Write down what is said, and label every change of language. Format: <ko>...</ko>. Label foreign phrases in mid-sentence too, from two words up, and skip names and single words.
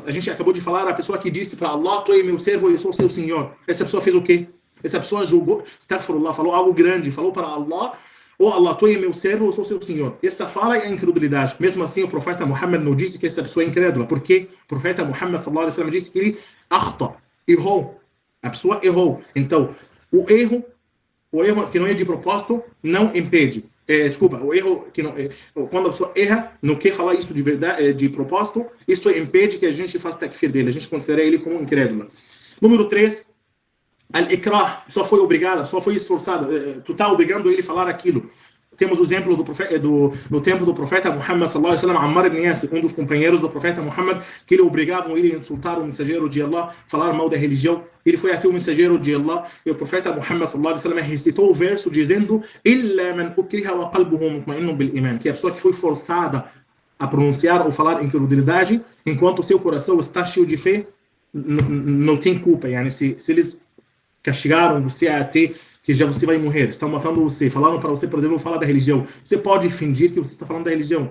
<pt>A gente acabou de falar, a pessoa que disse para Allah: tu é meu servo e eu sou seu senhor. Essa pessoa fez o quê? Essa pessoa julgou, astaghfirullah, falou algo grande, falou para Allah: oh Allah, tu é meu servo, eu sou seu senhor. Essa fala é a incredulidade. Mesmo assim, o profeta Muhammad não disse que essa pessoa é incrédula, porque o profeta Muhammad</pt> <ar>صلى الله عليه وسلم</ar> <pt>disse que ele errou. A pessoa errou. Então, o erro que não é de propósito não impede. O erro que não, quando a pessoa erra, não quer falar isso de verdade, de propósito, isso impede que a gente faça takfir dele, a gente considera ele como incrédulo. Número 3, al-ikrah, só foi obrigada, só foi esforçada, tu está obrigando ele a falar aquilo. Temos o exemplo no tempo do profeta Muhammad</pt> <ar>صلى الله عليه وسلم,</ar> <pt>Ammar ibn Yasir, um dos companheiros do profeta Muhammad, que ele obrigavam ele a insultar o mensageiro de Allah, falar mal da religião. Ele foi até o mensageiro de Allah e o profeta Muhammad</pt> <ar>صلى الله عليه وسلم</ar> <pt>recitou o verso dizendo:</pt> <ar>إلا من أكره وقلبه مطمئن بالإيمان,</ar> <pt>que é a pessoa que foi forçada a pronunciar ou falar incredulidade, enquanto o seu coração está cheio de fé, não tem culpa. Se eles castigaram você até que já você vai morrer, estão matando você, falaram para você, por exemplo, falar da religião, você pode fingir que você está falando da religião.</pt>